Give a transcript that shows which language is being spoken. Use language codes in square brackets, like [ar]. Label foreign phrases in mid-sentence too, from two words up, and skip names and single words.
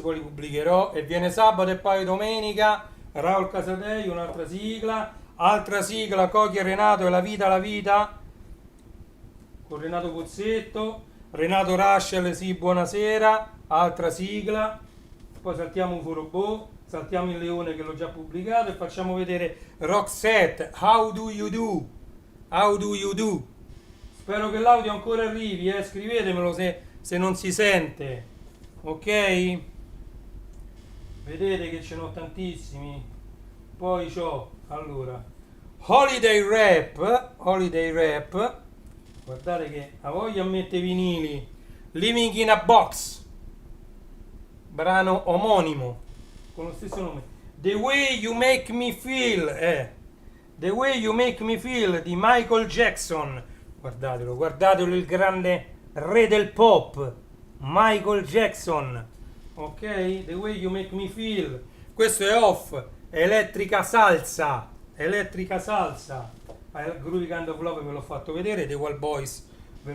[it] poi li pubblicherò, e viene sabato e poi domenica Raul Casadei, un'altra sigla, Cochi e Renato e La vita, con Renato Pozzetto, Renato Raschel, sì buonasera, altra sigla, poi saltiamo UFO Robot, saltiamo Il Leone che l'ho già pubblicato e facciamo vedere Roxette, How do you do? Spero che l'audio ancora arrivi, scrivetemelo se non si sente, ok? Vedete che ce n'ho tantissimi. Poi c'ho, allora, Holiday Rap, guardate che a voglia mette vinili, Living in a Box, brano omonimo, con lo stesso nome, The Way You Make Me Feel, The Way You Make Me Feel di Michael Jackson, guardatelo, il grande re del pop, Michael Jackson, ok? The Way You Make Me Feel, questo è Off, Elettrica Salsa, Groovy Kind of Love ve l'ho fatto vedere, The Wild Boys ve